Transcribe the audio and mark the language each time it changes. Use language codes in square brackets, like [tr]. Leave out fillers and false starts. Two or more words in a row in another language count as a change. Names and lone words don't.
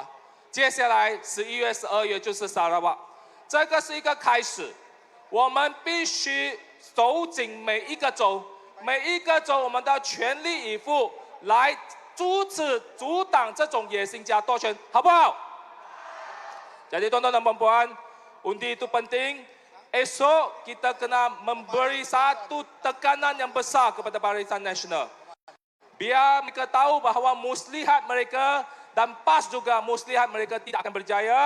[zh] 接下来11月、12月就是沙拉瓦，这个是一个开始。我们必须守紧每一个州，每一个州我们都要全力以赴来阻止、阻挡这种野心家夺权，好不好 ？ [ms] Jadi tuan-tuan dan puan-puan, undi itu penting. Esok kita kena memberi satu tekanan yang besar kepada Barisan Nasional. Biar mereka tahu bahawa muslihat mereka dan PAS juga muslihat mereka tidak akan berjaya.